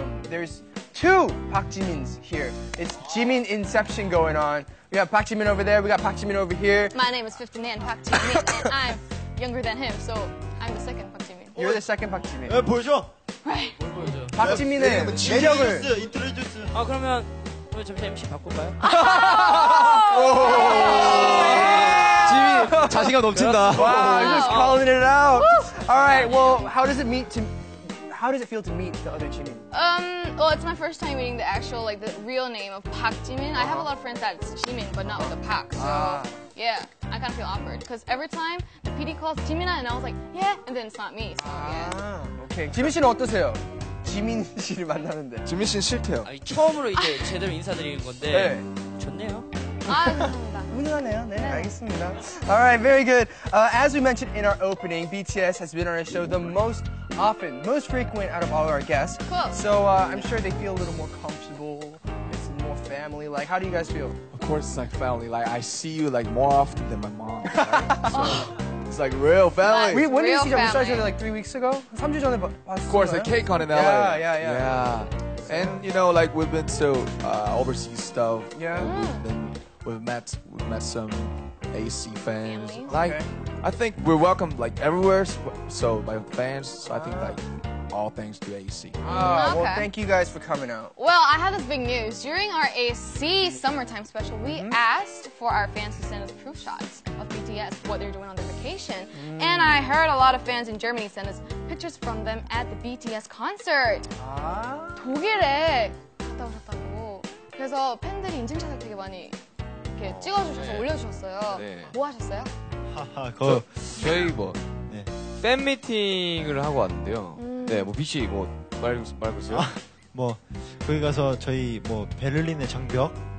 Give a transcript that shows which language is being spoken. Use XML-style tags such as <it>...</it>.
<en>There's two Park Jimins here. It's Jimin Inception going on. We got Park Jimin over there. We got Park Jimin over here. My name is 59 Park Jimin, and I'm younger than him, so I'm the second Park Jimin. You're the second Park Jimin.</en> <ko>보여줘.</ko> <en>Right.</en> <ko>Park Jimin의 매력을.</ko> <en>인트로듀스.</en> <ko>아, 그러면 오늘 잠시 MC 바꿀까요? 지미 자신감 넘친다.</ko> <en>Wow, you're just calling it out. All right, well, how does it feel to meet the other Jimin? Well, it's my first time meeting the actual, like, the real name of Park Jimin. I have a lot of friends that's Jimin, but not with the Park. So, yeah, I kind of feel awkward. Because every time the PD calls Jimina, and I was like, yeah, and then it's not me. So, yeah.</en> <ko>오케이. 지민 씨는 어떠세요? 지민 씨를 만나는데. 지민 씨는 싫대요. 아니, 처음으로 이제 제대로 인사드리는 건데 좋네요. 아, 감사합니다. 훈훈하네요. 네, 알겠습니다.</ko> <en>All right, very good. As we mentioned in our opening, BTS has been on our show the most frequent out of all our guests. Cool. So I'm sure they feel a little more comfortable. It's more family. Like, how do you guys feel? Of course, it's like family. Like I see you like more often than my mom. Right? So it's like real family. When did you Real see them? We started family. like 3 weeks ago.</en> <ko>3주 전에 봤어요.</ko> <en>Of course, the cake on in LA. Yeah. And you know, like we've been to overseas stuff. Yeah. We've met some AC fans. Families. Like, Okay. I think we're welcome like everywhere. So by fans. So I think like all thanks to AC. Well, Okay. thank you guys for coming out. Well, I have this big news. During our AC summertime special, we asked for our fans to send us proof shots of BTS, what they're doing on their vacation. And I heard a lot of fans in Germany send us pictures from them at the BTS concert.</en> <ko>독일에 갔다 오셨다고. 그래서 팬들이 인증샷을 되게 많이 이렇게 찍어주셔서 올려주셨어요. 네. 뭐 하셨어요? 하하, 저희 뭐 네. 팬 미팅을 하고 왔는데요. 네, 뭐 BC 뭐 말고 있어요? 뭐 거기 가서 저희 뭐 베를린의 장벽,</ko>